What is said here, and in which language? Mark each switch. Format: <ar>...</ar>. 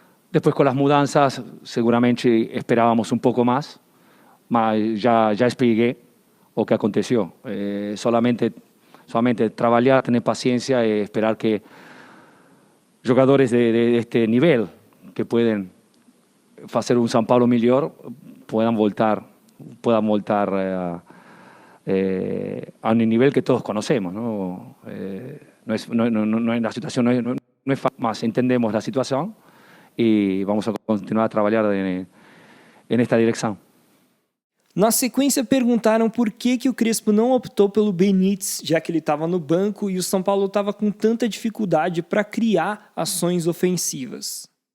<pt>Depois, com as mudanças, seguramente esperávamos um pouco mais, mas já expliquei o que aconteceu.</pt> <es>Solamente</es> <pt>trabalhar, ter paciência e esperar que jogadores</pt> <es>de este nivel que pueden hacer un São Paulo mejor puedan voltar a un nivel que todos conocemos, ¿no? La situación no es fácil, más entendemos la situación y vamos a continuar a trabajar en esta dirección.</es> <pt>Na sequência, perguntaram por que o Crespo não optou pelo Benítez, já que ele estava no banco e o São Paulo estava com tanta dificuldade para criar ações ofensivas.</pt>